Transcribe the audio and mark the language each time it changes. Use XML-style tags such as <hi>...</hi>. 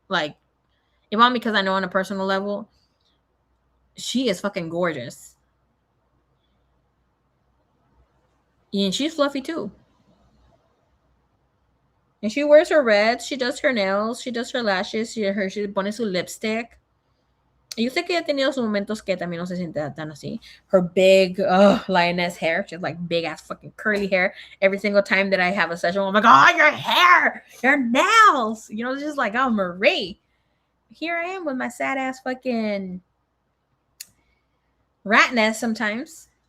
<en>Like Yvonne, because I know on a personal level, she is fucking gorgeous. And she's fluffy too. And she wears her reds, she does her nails, she does her lashes, she</en> <es>pone su</es> <en>lipstick.</en> <es>Yo sé que ha tenido sus momentos que también no se siente tan así.</es> <en>Her big lioness hair. She has like big ass fucking curly hair. Every single time that I have a session, I'm like, oh, your hair, your nails. You know, it's just like, oh, Marie. Here I am with my sad ass fucking rat nest sometimes.</en>